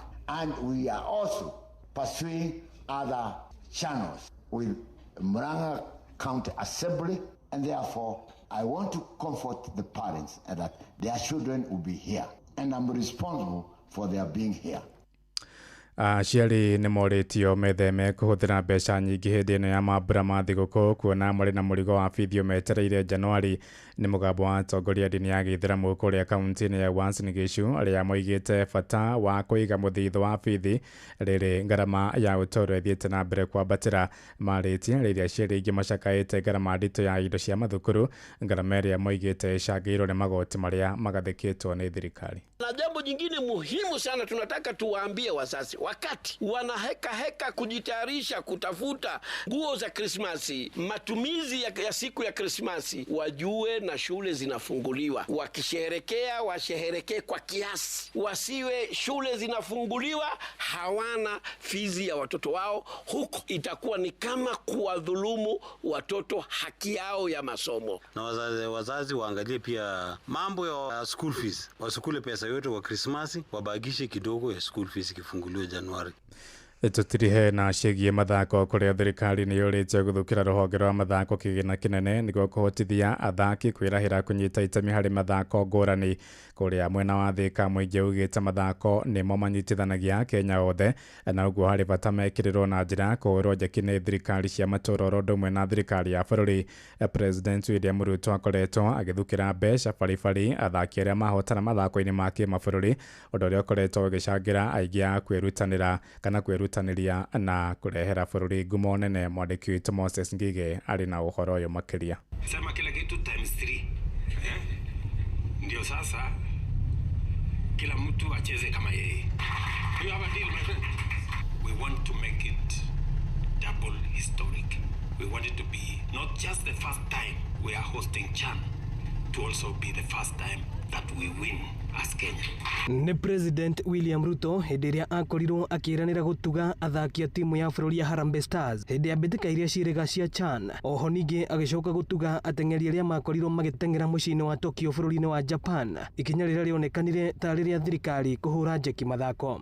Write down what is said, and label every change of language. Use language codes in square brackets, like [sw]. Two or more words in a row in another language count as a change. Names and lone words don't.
[en] And we are also pursuing other channels with Murang'a County Assembly. And therefore, I want to comfort the parents that their children will be here. And I'm responsible for their being here. [ki] Ciari ni moritio metheme kuhuthira mbeca nyingi hindi ino ya mambura ma thiguku kuona mari na murigo wa bithio metereire Januari ni mugambo wa atongoria dini ya Githiramu kuria kaunti-ini ya Uasin Gishu aria moigite bata wa kuiga muthitho wa bithi riri ngarama ya utoro ithiite na mbere kwambatira maritie riria ciari ingi macakaite ngarama ndito ya indo cia mathukuru ngarama iria moigite icangĩirwo ni magoti maria magathikitwo ni thirikari. [sw] Na jambo jingine muhimu sana tunataka tuwaambie wazazi wakati wanaheka kujitayarisha kutafuta nguo za Krismasi, matumizi ya siku ya Krismasi, wajue na shule zinafunguliwa. Wakisherehekea washerehekee kwa kiasi, wasiwe shule zinafunguliwa hawana fizi ya watoto wao. Huko itakuwa ni kama kuwadhulumu watoto haki yao ya masomo. Na wazazi waangalie pia mambo ya [en] school fees, [sw] wasukule pesa yote kwa Krismasi, wabagishe kidogo ya [en] school fees [sw] kifunguliwe Januari. [ki] Tutirihe na ciĩgiĩ mathako kũrĩa thirikari nĩ yũrĩte gũthũkĩra rũhonge rwa mathako kĩgĩna kĩnene nĩguo kũhotithia athaki kwĩrahĩra kũnyita itemi harĩ mathako ngũrani. Kũrĩa mwena wa Thika mũingĩ ugĩte mathako nĩmo manyitithanagia Kenya othe, na ũguo harĩ bata mekĩrĩrwo na njĩra kũhũrwo njeki nĩ thirikari cia matũũra oro ũndũ ũmwe na thirikari ya bũrũri. President William Ruto akoretwo agĩthũkĩra mbeca baribari athaki arĩa mahotana mathako-inĩ ma kĩmabũrũri, ũndũ ũrĩa ũkoretwo ũgĩcangĩra aingĩ a kwĩrutanĩra kana kwĩrutanĩria na kũrehera bũrũri ngumo nene. Mwandĩki witũ Moses Ngige arĩ na ũhoro ũyũ makĩria. [sw] Sema kila kitu times 3. Ndio sasa kila mtu acheze kama yeye. [en] You have a deal, my friend. We want to make it double historic. We want it to be not just the first time we are hosting CHAN, to also be the first time that we win as Kenya. [ki] Ni President William Ruto hĩndĩ ĩrĩa akorirwo akĩranĩra gũtuga athaki a timu ya bũrũri ya Harambee Stars hĩndĩ ya mbĩtĩka iria ciĩrĩga cia CHAN. Oho ningĩ agĩcoka gũtuga ateng'eri arĩa makorirwo magĩteng'era mũciĩ-inĩ wa Tokyo bũrũri-inĩ wa Japan, ikinya rĩrĩa rĩonekanire ta rĩrĩa thirikari kũhũra njeki mathako.